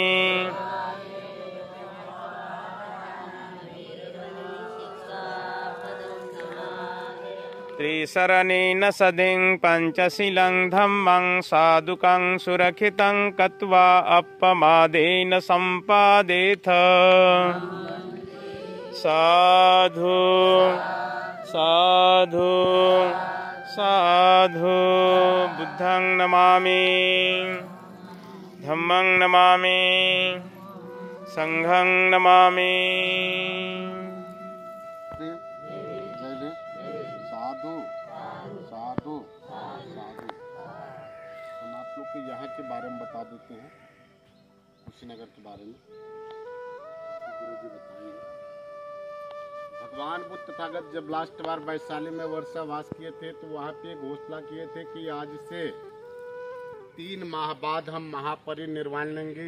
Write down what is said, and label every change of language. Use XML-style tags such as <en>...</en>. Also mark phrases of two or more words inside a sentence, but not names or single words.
<pi>त्रिशरणेन सदिं पञ्चशीलं धम्मं साधुकं सुरक्षितं कृत्वा अपमादेन सम्पादेथ। साधु साधु साधु। बुद्धं नमामि, धम्मं नमामि, संघं नमामि। साधु साधु साधु।</pi> <hi>हम आप लोग को यहाँ के बारे में बता देते हैं, कुशीनगर के बारे में। गुरु जी बताइए। भगवान बुद्ध तथागत जब लास्ट बार वैशाली में वर्षावास किए थे तो वहाँ पे घोषणा किए थे कि आज से 3 माह बाद हम महापरिनिर्वाण लेंगे।</hi>